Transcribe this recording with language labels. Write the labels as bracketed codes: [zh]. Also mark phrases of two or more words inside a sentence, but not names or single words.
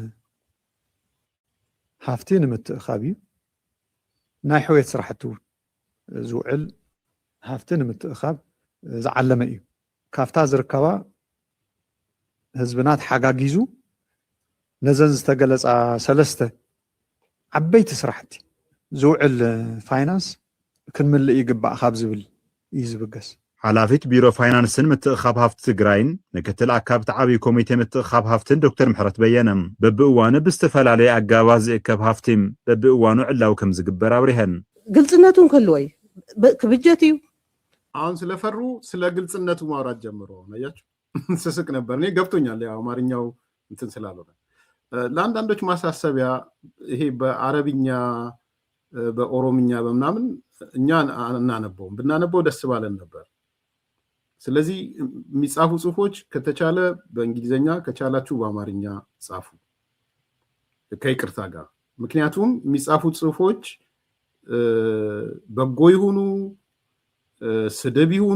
[ti] ሃፍቲ ንምትእኻብ እዩ ናይ ሕውየት ስራሕቲ ዝውዕል ሃፍቲ ንምትእኻብ ዝዓለመ እዩ ካብታ ዝርከባ ህዝብናት ሓጋጊዙ ነዘን ዝተገለፃ ሰለስተ ዓበይቲ ስራሕቲ ዝውዕል ፋይናንስ ክንምልእ ይግባእ ካብ ዝብል እዩ ዝብገስ ሓላፊት ቢሮ ፋይናንስን ምትእኻብ ሃፍቲ ትግራይን ምክትል ኣካብቲ ዓብዪ ኮሚቴ ምትእኻብ ሃፍትን ዶክተር ምሕረት በየነ በብእዋኑ ብዝተፈላለየ ኣገባብ ዝእከብ ሃፍቲም በብእዋኑ ዕላው ከም ዝግበር አብሪሀን ግልጽነቱን ከልዎ እዩ ክብጀት እዩ [am] አሁን ስለፈሩ ስለ ግልጽነቱ ማውራት ጀምሮ አያችሁ ስስቅ ነበር እኔ ገብቶኛል ያው አማርኛው እንትን ስላልሆነ ለአንዳንዶች ማሳሰቢያ ይሄ በአረብኛ በኦሮምኛ በምናምን እኛ እናነበውም ብናነበው ደስ ባለን ነበር ስለዚህ የሚጻፉ ጽሁፎች ከተቻለ በእንግሊዘኛ ከቻላችሁ በአማርኛ ጻፉ ከይቅርታ ጋር ምክንያቱም የሚጻፉ ጽሁፎች በጎ ይሁኑ ስድብ ይሁኑ